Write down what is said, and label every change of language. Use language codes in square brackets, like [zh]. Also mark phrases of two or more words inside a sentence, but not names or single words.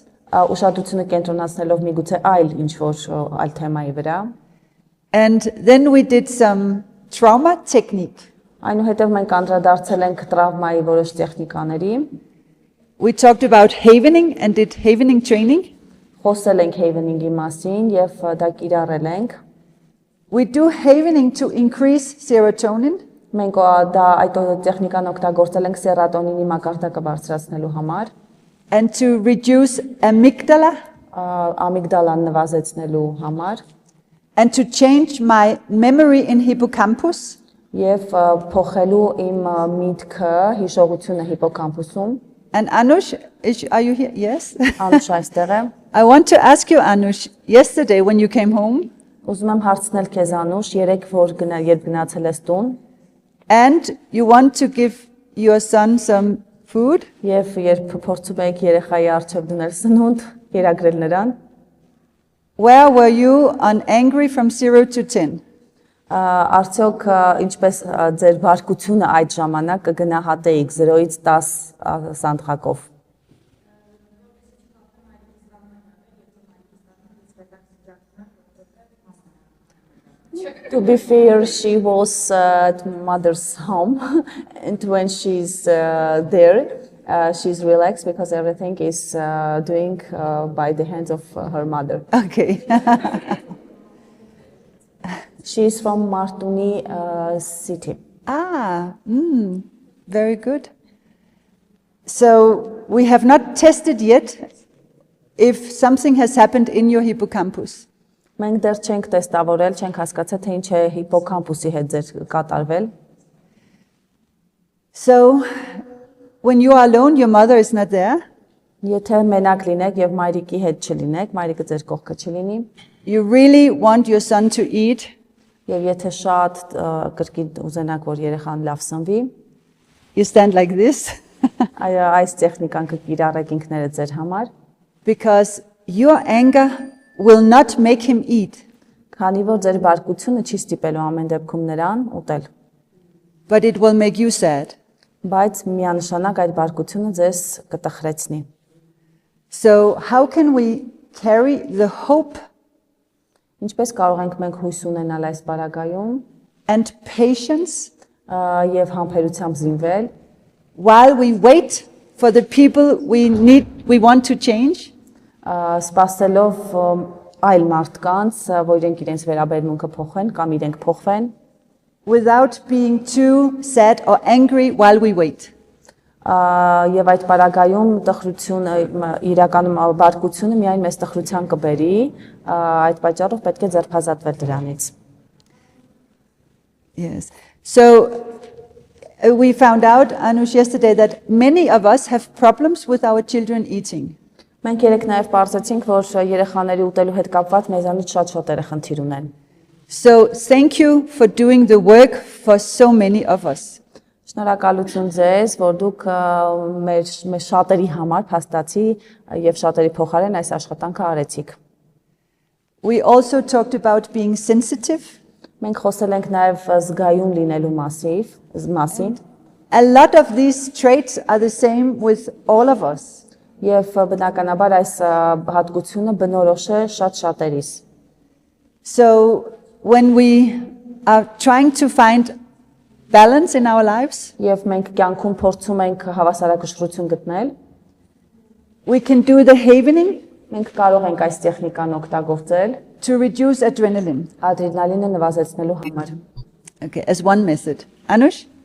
[hy] ուշադրությունը կենտրոնացնելով միգուցե այլ ինչ-որ այլ թեմայի վրա։ [en] And then we did some trauma technique. [hy] Այնուհետև մենք անդրադարձել ենք տրավմայի որոշ տեխնիկաների, [en] We talked about havening and did havening training. [hy] խոսել ենք havening-ի մասին եւ դա կիրառել ենք։ [en] We do havening to increase serotonin. [hy] Մենք դա այդ տեխնիկան օգտագործել ենք սերատոնինի մակարդակը բարձրացնելու համար, [en] And to reduce amygdala [hy] ամիգդալան նվազեցնելու համար [en] and to change my memory in hippocampus. [hy] եւ փոխելու իմ միտքը հիշողությունը հիպոկամպուսում։ [en] And Anush, are you here? Yes. [hy] Անուշ այստեղ է։ [en] I want to ask you, Anush, yesterday when you came home, [hy] Ուզում եմ հարցնել քեզ Անուշ, երեք երբ գնացել ես տուն, [en] and you want to give your son some food, [hy] եւ երբ փորձում եք երեխայի առջև դնել սնունդ, կերակրել նրան, [en] where were you on angry from 0 to 10? [hy] Արդյոք ինչպես ձեր բարկությունը այդ ժամանակ կգնահատեիք 0-ից 10 սանդղակով։ [en] To be fair, she was at mother's home, and when she's there, she's relaxed because everything is doing by the hands of her mother. Okay. She's from Martuni city. Very good. So we have not tested yet if something has happened in your hippocampus. [hy] Մենք դեռ չենք տեստավորել, չենք հասկացել թե ինչ է հիպոկամպուսի հետ ձեր կատարվել։ [en] So when you are alone, your mother is not there. [hy] Եթե մենակ լինեք եւ մայրիկի հետ չլինեք, մայրիկը ձեր կողքը չլինի, [en] You really want your son to eat. [hy] եւ եթե շատ կրկին ուզենաք որ երեխան լավ սնվի, [en] You stand like this. [hy] Այս տեխնիկան կկիրառեք ինքներդ ձեր համար, [en] because your anger will not make him eat, [hy] քանի որ ձեր բարկությունը չի ստիպելու ամեն դեպքում նրան ուտել, [en] but it will make you sad. [hy] բայց միանշանակ այդ բարկությունը ձեզ կտխրեցնի։ [en] So how can we carry the hope [hy] Ինչպես կարող ենք մենք հույս ունենալ այս պարագայում [en] and patience [hy] եւ համբերությամբ զինվել, [en] while we wait for the people we want to change? [hy] սպասելով այլ մարդկանց, որ իրենք իրենց վերաբերմունքը փոխեն կամ իրենք փոխվեն, [en] Without being too sad or angry while we wait. [hy] Եվ այդ պարագայում տխրությունը իրականում բարկությունը միայն մեզ տխրության կբերի, այդ պատճառով պետք է ձերբազատվել դրանից։ [en] Yes. So we found out, Anush, yesterday that many of us have problems with our children eating. [hy] Մենք երեք նաև բարձեցինք, որ երեխաների ուտելու հետ կապված մեզանից շատ-շատերը խնդիր ունեն։ [en] So thank you for doing the work for so many of us. [hy] Շնորհակալություն ձեզ, որ դուք մեր շատերի համար փաստացի եւ շատերի փոխարեն այս աշխատանքը արեցիք։ [en] We also talked about being sensitive. [hy] Մենք խոսել ենք նաև զգայուն լինելու մասին։ [en] A lot of these traits are the same with all of us. [hy] Եվ բնականաբար այս հատկությունը բնորոշ է շատ-շատերիս։ [en] So when we are trying to find balance in our lives, [hy] Եվ մենք կյանքում փորձում ենք հավասարակշռություն գտնել, [en] we can do the havening [hy] մենք կարող ենք այս տեխնիկան օգտագործել [en] to reduce adrenaline. [hy] ադրենալինը նվազեցնելու համար։ [en] Okay, as one method. Anush?